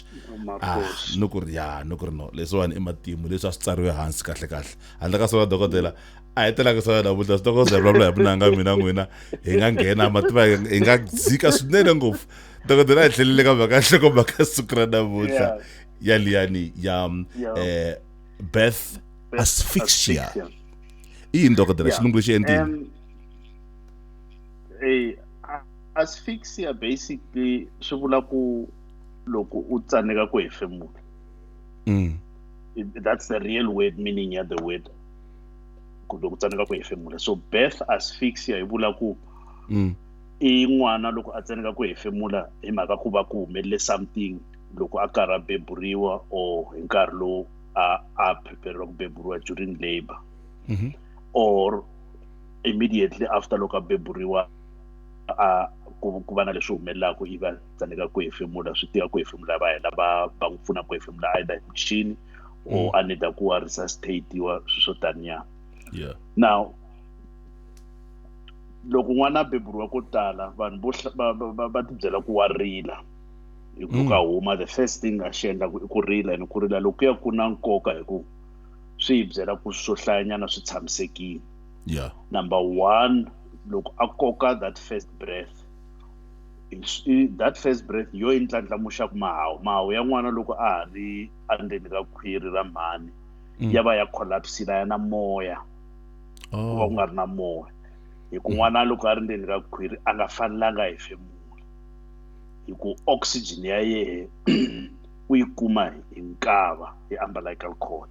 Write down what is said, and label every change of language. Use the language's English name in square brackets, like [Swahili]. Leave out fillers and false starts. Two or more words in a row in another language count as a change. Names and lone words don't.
[Tsonga] No ku ri no leswiwani i matimu leswi a swi tsariwe hansi kahle handle ka swona dokotela a hetela ka swona namuntlha swi ta ku vulavula hi vunanga mina n'wina hi nga nghena mativa hi nga dzika swinene ngopfu dokotela hi tlhelile ka mhaka nhloko mhaka siku ra namuntlha ya liyani ya [English] birth asphyxia. [Tsonga] Yini dokotela xilungu xi endlini? [English] Asphyxia basically [Tsonga] swi vula ku loko u tsaneka ku hefemula. [English] That's the real word meaning [Tsonga] ya [English] the word [Tsonga] ku loko u tsaneka ku hefemula. So [English] birth asphyxia [Tsonga] hi vula ku i n'wana loko a tsaneka ku hefemula hi mhaka ku va ku humelele something loko a karhi a beburiwa or hi nkarhi lowu a prepare ku beburiwa [English] during labor or immediately after [Tsonga] loko a beburiwa ku va na leswi humelelaka iva tsandzeka ku hefemula swi tika ku hefemula va hela va n'wi pfuna ku hefemula either hi michini or [English] a need [Tsonga] ku wa resuscitatiwa swi swo taniya. Now loko n'wana a beburiwa ko tala vanhu va ti byela ku wa rila hi ku ka huma [English] the first thing [Tsonga] a xi endlaku i ku rila and ku rila loko ya ku na nkoka hi ku swi hi byela ku swo hlayanyana swi tshamisekile. [English] Number one, [Tsonga] loko a koka [English] that first breath [Tsonga] yo yi ndlandlamuxaka mahawu ya n'wana loko a ha ri endzeni ka khwiri ra mhani ya va ya collapsile ya na moya ku va ku nga ri na moya hi ku n'wana loko a ri ndzeni ka khwiri a nga fanelanga a hefemula hi ku oxygen ya yehe u yi kuma hi nkava hi [English] umbilical cord.